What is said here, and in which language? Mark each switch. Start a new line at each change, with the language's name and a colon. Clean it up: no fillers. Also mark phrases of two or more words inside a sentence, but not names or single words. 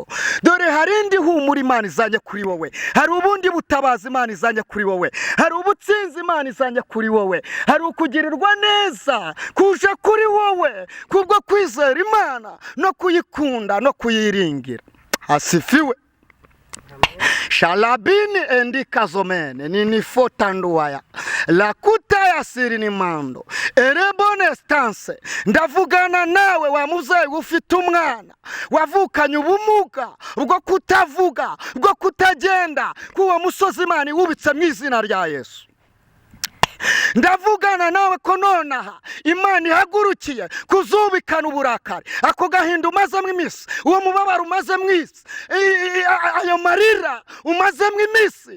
Kinyarwanda: Dore hari indi humura Imana izanye kuri wowe, hari ubundi butabazi Imana izanye kuri wowe, hari ubutsinzi Imana izanye kuri wowe, hari ukugirirwa neza kuje kuri wowe kubwo kwizera Imana no kuyikunda no kuyiringira. Asifiwe. Shalabini endika zomene ninifo tanduwaya la kuta ya siri ni mando erebone stance. Ndavugana nawe wa muzeyi ufite umwana wavukanye ubumuga bwo kutavuga, bwo kutagenda, kuwo musozi Imana iwubitse mu izina rya Yesu. Ndavugana nawe ko nonaha Imana ihagurukiye kuzubikana uburakari, ako gahinda umazemwo iminsi, uwo mubabaro umazemwo isi, ayo marira umazemwo iminsi.